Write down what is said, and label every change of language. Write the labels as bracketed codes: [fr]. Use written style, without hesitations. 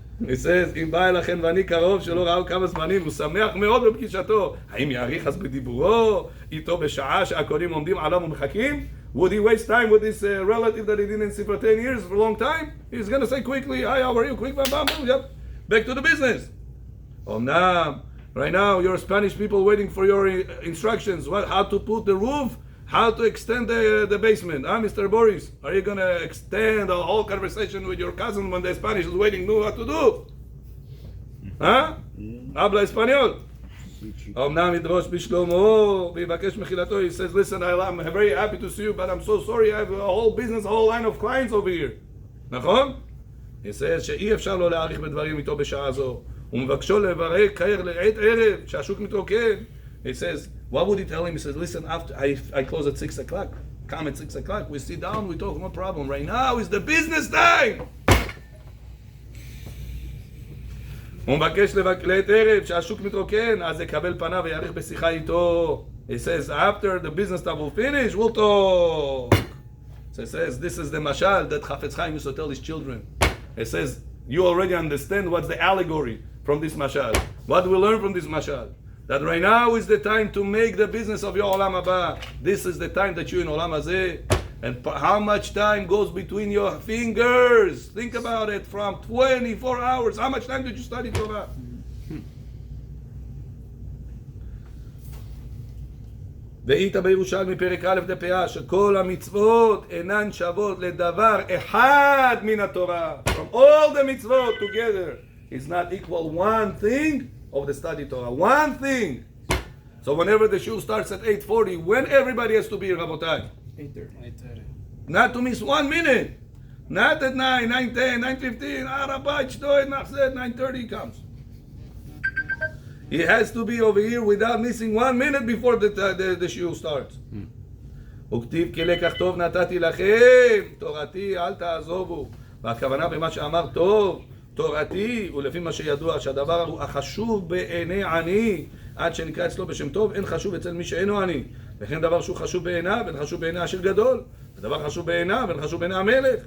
[en] It says, [he] אם בא אליכם ואני קרוב שלא ראו כמה זמנים, הוא שמח מאוד בפגישתו. האם יאריך אז בדיבורו? איתו בשעה שהקונים עומדים עליו ומחכים? [en] Would he waste time with this relative that he didn't see for 10 years, for a long time? He's going to say quickly, hi, how are you? Quick, bam, bam, bam, yep. Back to the business. Now, right now, you're Spanish people waiting for your instructions. How to put the roof, how to extend the basement. Mr. Boris, are you going to extend a whole conversation with your cousin when the Spanish is waiting, know what to do? [es] Habla español. [he] אמנם ידרוש בשלומו ויבקש מחילתו. [en] He says, listen, I'm very happy to see you, but I'm so sorry, I have a whole business, a whole line of clients over here. נכון? He says [he] שאי אפשר לא להאריך בדברים איתו בשעה זו. ומבקשו לברך כער לעת ערב, שהשוק מתרוקן. [en] He says, what would he tell him? He says, listen, after I close at 6 o'clock. Come at 6 o'clock, we sit down, we talk, no problem. Right now is the business time. [he] הוא מבקש לעת ערב, שהשוק מתרוקן, אז יקבל פניו ויאריך בשיחה איתו. [en] He says, after the business time will finish, we'll talk. So he says, this is the mashal that Chafetz Chaim used to tell his children. He says, you already understand what's the allegory from this mashal. What do we learn from this mashal? That right now is the time to make the business of your olam haba. This is the time that you're in olam hazeh. And how much time goes between your fingers? Think about it, from 24 hours. How much time did you study Torah? [he] ואית בירושלמי פרק א' דפאה שכל המצוות אינן שוות לדבר אחד מן התורה. [en] From all the mitzvot together is not equal one thing of the study Torah. One thing. So whenever the shiur starts at 8:40, when everybody has to be here, Rabotai? 8:30. Not to miss 1 minute. Not at 9, 9:10, 9:15. Rabbi, shtoy, nachzed, 9:30 comes. He has to be over here without missing 1 minute before the shiur starts. [he] וכתיב כי לקח טוב נתתי לכם, תורתי אל תעזובו. והכוונה במה שאמר טוב, תורתי, ולפי מה שידוע שהדבר הוא החשוב בעיני עני, עד שנקרא אצלו בשם טוב, אין חשוב אצל מי שאינו עני. וכן דבר שהוא חשוב בעיניו, אין חשוב בעיני של גדול. ודבר חשוב בעיניו, אין חשוב בעיני המלך.